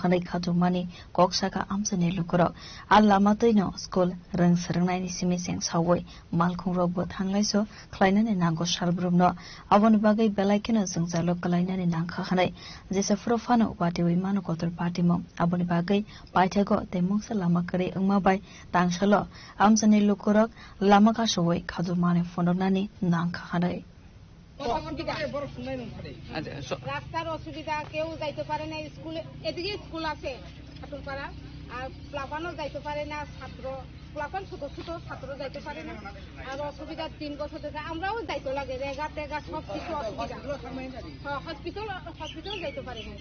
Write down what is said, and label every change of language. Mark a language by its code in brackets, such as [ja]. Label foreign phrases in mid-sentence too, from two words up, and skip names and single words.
[trp] khanai khadumani koksaka amsani lukuro allama teino school rang sarangnaini simiseng sawoi malkhung rogbo thanglaiso khlainani nango salbrumno aboni bagai belaikeno jalo kalainani nangkha khanai jesa frofano wati wi manu kotor party mo aboni bagai paithago temungsa lama kare ongma bai tangsalo amsani lukurok lama ka sowai khadu mane fononani nangkha khanai [bn] রাস্তার অসুবিধা কেউ যাইতে পারে না স্কুলে এদিকে স্কুল আছে খাতুরপাড়া আর প্লাবানও যাইতে পারে না ছাত্র প্লাবান ছোট ছোট ছাত্র যাইতে পারে না আর অসুবিধা 3 বছর থেকে আমরাও যাইতে লাগে রেগা টেগা সব কিছু অসুবিধা হসপিটাল যাইতে পারে না